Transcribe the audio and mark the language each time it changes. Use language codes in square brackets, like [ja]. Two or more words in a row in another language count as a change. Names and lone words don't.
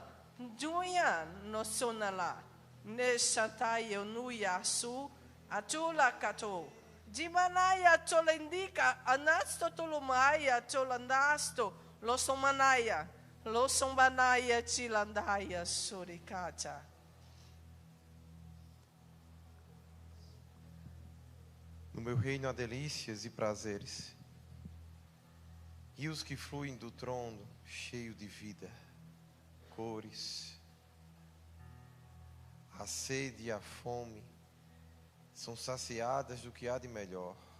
[pt] Juya nosunala. Neshantayo nuya su. Achula kato. Jimanaya cholendika. Anasto tulumaya cholandasto. Losomanaya. Losombanaya chilandaya surikata. No meu reino há delícias e prazeres, rios que fluem do trono, cheio de vida, cores. A sede e a fome são saciadas do que há de melhor.